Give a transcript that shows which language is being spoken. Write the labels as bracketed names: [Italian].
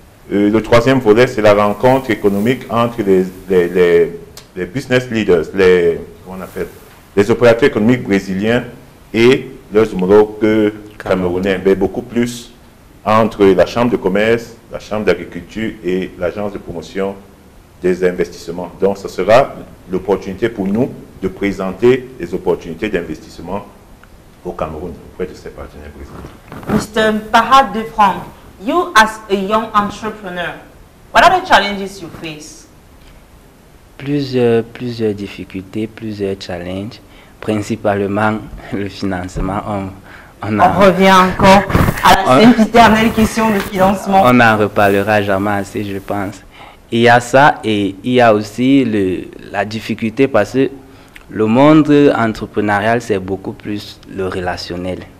[French] Le troisième volet, c'est la rencontre économique entre les business leaders, les opérateurs économiques brésiliens et leurs homologues camerounais, mais beaucoup plus entre la Chambre de commerce, la Chambre d'agriculture et l'Agence de promotion des investissements. Donc, ce sera l'opportunité pour nous de présenter les opportunités d'investissement au Cameroun auprès de ses partenaires brésiliens. [English] Mr. Parad de Franck, you as a young entrepreneur, what are the challenges you face? [French] Plusieurs difficultés, plusieurs challenges, principalement le financement. On revient encore à la sempiternelle question de financement. On n'en reparlera jamais assez, je pense. Il y a ça et il y a aussi la difficulté parce que le monde entrepreneurial, c'est beaucoup plus le relationnel.